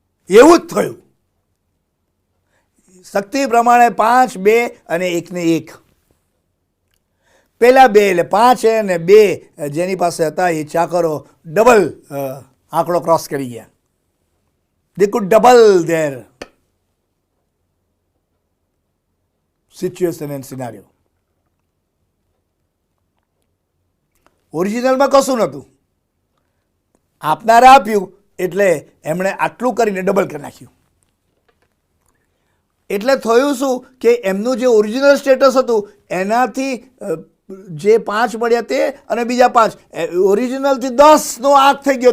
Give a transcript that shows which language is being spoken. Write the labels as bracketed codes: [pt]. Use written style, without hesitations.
[gu] એવું જ થયું. શક્તિ પ્રમાણે 5, 2 અને 1 ને 1. પહેલા 2 એટલે 5 અને 2 જેની પાસે હતા એ ચાકરો ડબલ આંકડો ક્રોસ કરી ગયા. [en] They could double their situation and scenario. [gu] ઓરિજિનલમાં કશું નહોતું. આપનારે આપ્યું એટલે એમણે આટલું કરીને ડબલ કરી નાખ્યું. એટલે થયું શું કે એમનું જે ઓરિજિનલ સ્ટેટસ હતું એનાથી જે 5 મળ્યા તે અને બીજા 5 ઓરિજિનલથી 10નો આંક થઈ ગયો.